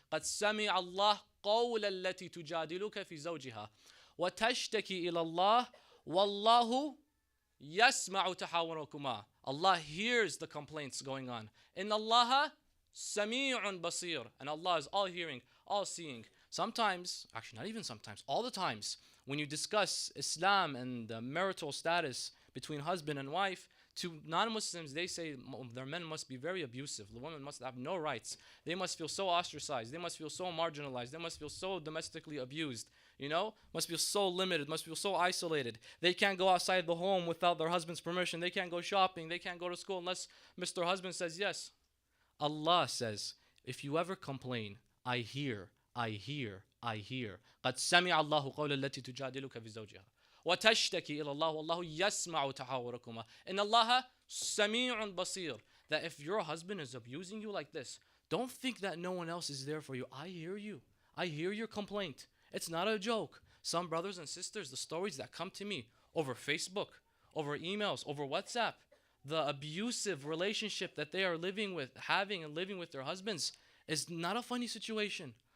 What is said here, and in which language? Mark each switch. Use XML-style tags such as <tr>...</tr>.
<ar>Qad sami Allah قول التي تجادلك في زوجها وتشتكي إلى الله والله يسمع تحاوركما.</ar> <en>Allah hears the complaints going on.</en> <ar>Inna Allah sami'un basir.</ar> <en>And Allah is all hearing, all seeing. Sometimes, actually not even sometimes, all the times, when you discuss Islam and the marital status between husband and wife, To non-Muslims, they say their men must be very abusive. The women must have no rights. They must feel so ostracized. They must feel so marginalized. They must feel so domestically abused. You know, must feel so limited. Must feel so isolated. They can't go outside the home without their husband's permission. They can't go shopping. They can't go to school unless Mr. Husband says yes. Allah says, if you ever complain, I hear, I hear, I hear.</en> <ar>قد سمع الله قول التي تجادلك في زوجها وتشتكي إلى الله والله يسمع تحاوركما إن الله سميع بصير.</ar> <en>That if your husband is abusing you like this, don't think that no one else is there for you. I hear you. I hear your complaint. It's not a joke. Some brothers and sisters, the stories that come to me over Facebook, over emails, over WhatsApp, the abusive relationship that they are living with, having and living with their husbands is not a funny situation.</en>